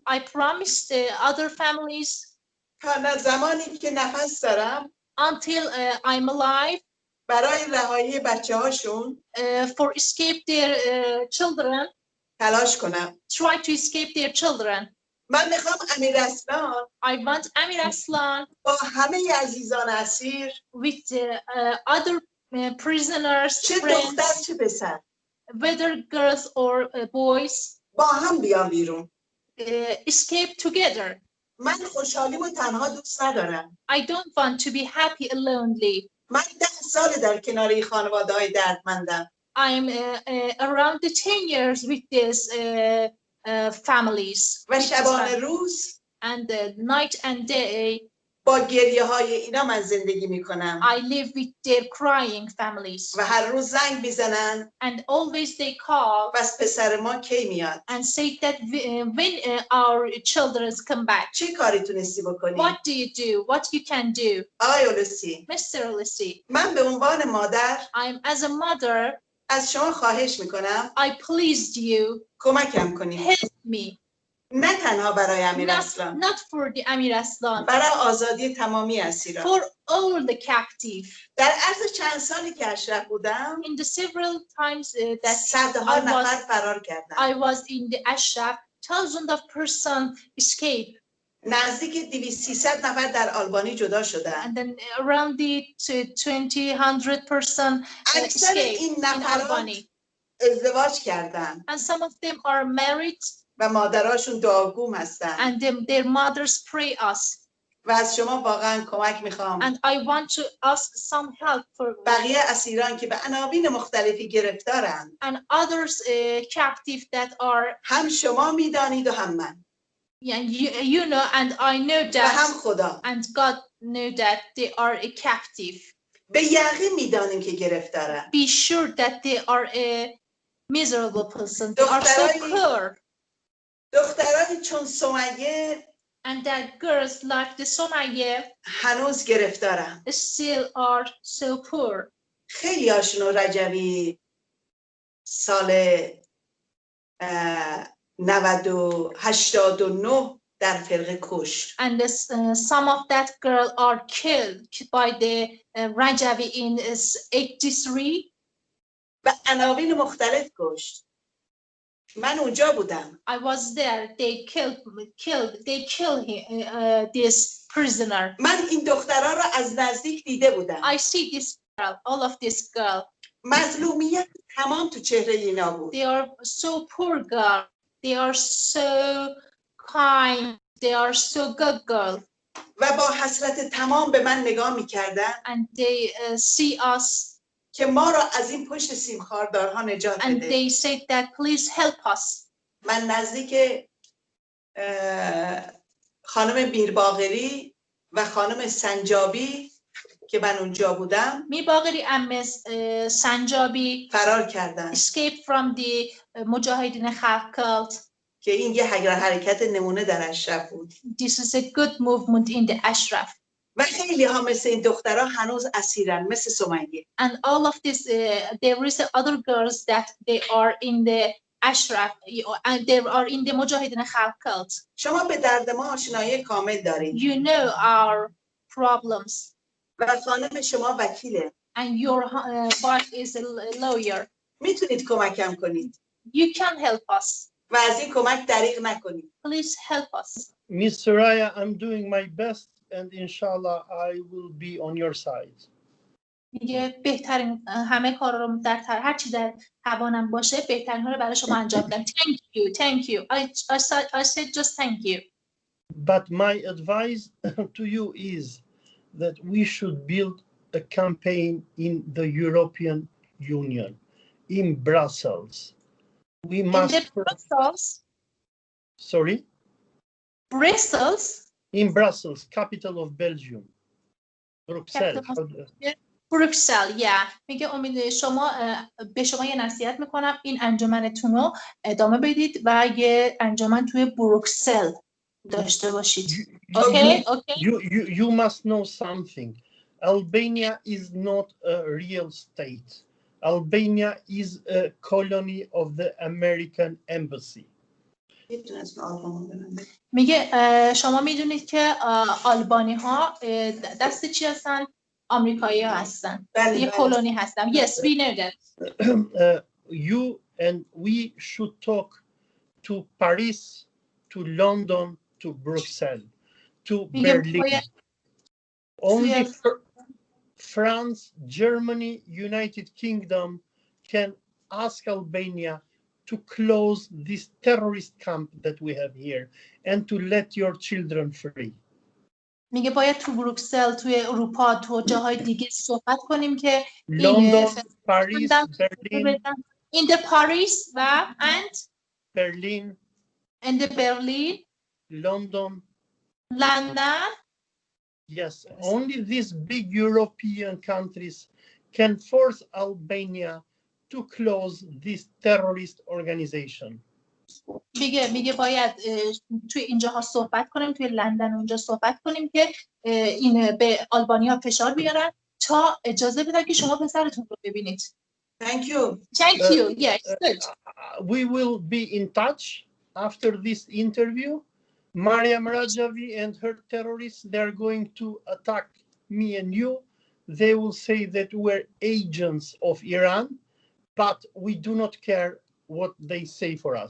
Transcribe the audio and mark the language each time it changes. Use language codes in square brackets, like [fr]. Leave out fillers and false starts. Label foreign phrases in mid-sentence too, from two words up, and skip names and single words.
[en] I promised other families. [fa] تا زمانی که نفس دارم. [en] Until I'm alive. [fa] برای رهایی بچه هاشون. [en] For escape their children. [fa] تلاش کنم. [en] Try to escape their children. [fa] من میخوام امیر اصلان. [en] I want امیر اصلان. [fa] با همه عزیزان اسیر. [en] With other prisoners. [fa] چه دختر چه پسر. [en] Whether girls or boys. [fa] با هم بیان بیرون. [en] Escape together. [fa] من خوشحالیمو تنها دوست ندارم. [en] I don't want to be happy alonely. [fa] من 10 سال در کنار این خانواده‌های دردمندم. [en] I'm around 10 years with these families. [fa] و شبانه روز. [en] And night and day. [fa] با گریه های اینا من زندگی میکنم. [en] I live with their crying families. [fa] و هر روز زنگ میزنن. [en] And always they call. [fa] بس پسر ما کی میاد؟ [en] And say that when our children come back. [fa] چه کاری تونستی بکنی؟ [en] What do you do? What you can do? [fa] آقای اولسی. [en] Mr. اولسی. [fa] من به عنوان مادر. [en] I'm as a mother. [fa] از شما خواهش میکنم. [en] I pleased you. [fa] کمکم کنید. [en] Help me. [fa] نه تنها برای امیر اصلان. [en] Not for the امیر اصلان. [fa] برای آزادی تمامی اسیران. [en] For all the captive. [fa] در عرض چند سالی که اشرف بودم. [en] In the several times that [fa] صدها نفر فرار کردن. [en] I was in the Ashraf, thousands of persons escaped. [fa] نزدیک 200-300 نفر در آلبانی جدا شدن. [en] And then around the 200 persons escaped in Albany. [fa] ازدواج کردن. [en] And some of them are married. [fa] و مادراشون دعاگوم هستن. [en] And their mothers pray us. [fa] و از شما واقعا کمک میخوام. [en] And I want to ask some help for [fa] بقیه اسیران که به عناوین مختلفی گرفتارن. [en] And others captive that are. [fa] هم شما میدانید و هم من. [en] You know and I know that. [fa] و هم خدا. [en] And God knew that they are a captive. [fa] به یقین میدانیم که گرفتارن. [en] Be sure that they are a miserable person. They are so poor. [fa] دخترانی چون سمیه. [en] And that girls like the سمیه. [fa] هنوز گرفتارن. [en] Still are so poor. [fa] خیلی هاشون رجوی سال 89 در فرقه کشت. [en] And some of that girl are killed by the Rajavi in 83. [fa] به عناوین مختلف کشت. من اونجا بودم. [en] I was there. They killed this prisoner. [fa] من این دخترها را از نزدیک دیده بودم. [en] I see this girl, all of this girl. [fa] مظلومیت تمام تو چهره اینا بود. [en] They are so poor girl. They are so kind. They are so good girl. [fa] و با حسرت تمام به من نگاه می‌کردن. [en] And they see us. [fa] که ما را از این پشت سیم خاردارها نجات بده. [en] And they said that please help us. [fa] من نزدیک خانم میرباقری و خانم سنجابی که من اونجا بودم. میرباقری ام سنجابی فرار کردن. [en] Escape from the مجاهدین خلق. [fa] که این یه حرکت نمونه در اشرف بود. [en] This is a good movement in the Ashraf. [fa] و خیلی ها مثل این دخترها هنوز اسیرن مثل سمیه. [en] And all of this there is other girls that they are in the Ashraf and they are in the مجاهدین خلق. [fa] شما به درد ما آشنایی کامل دارید. [en] You know our problems. [fa] و خانم شما وکیله. [en] And your wife is a lawyer. [fa] میتونید کمکم کنید. [en] You can help us. [fa] و از این کمک دریغ نکنید. [en] Please help us. Miss Soraya, I'm doing my best and inshallah I will be on your side. [fa] میگه بهترین همه کارا رو هر چی در توانم باشه بهترین ها رو برای شما انجام میدم. [en] Thank you. I said just thank you. But my advice to you is that we should build a campaign in the European Union, in Brussels. We must. In Brussels? Sorry? Brussels? In Brussels, capital of Belgium. Bruxelles. [fa] بروکسل. میگه امید شما به شما یه نصیحت میکنم این انجمنتون رو ادامه بدید و یه انجمن توی بروکسل داشته باشید. [en] Okay? You must know something. Albania is not a real state. Albania is a colony of the American embassy. [fa] میگه شما میدونید که آلبانی ها دست چی هستن؟ آمریکایی ها هستن. یه کلونی هستن. [en] Yes, we know that. You and we should talk to Paris, to London, to Brussels, to Berlin. Only France, Germany, United Kingdom can ask Albania to close this terrorist camp that we have here and to let your children free. [fa] میگه باید تو بروکسل، توی اروپا، تو جاهای دیگه صحبت کنیم که لندن، پاریس، برلین. [en] In the Paris و and Berlin. In the Berlin. London. London. Yes, only these big European countries can force Albania to close this terrorist organization. [fa] میگه باید توی اینجاها صحبت کنیم، توی لندن اونجا صحبت کنیم که این به آلبانیا فشار بیارن تا اجازه بدن که شما پسرتون رو ببینید. [en] Thank you. Thank you. Yes, good. We will be in touch after this interview. Mariam Rajavi and her terrorists, they're going to attack me and you. They will say that we're agents of Iran, but we do not care what they say for us.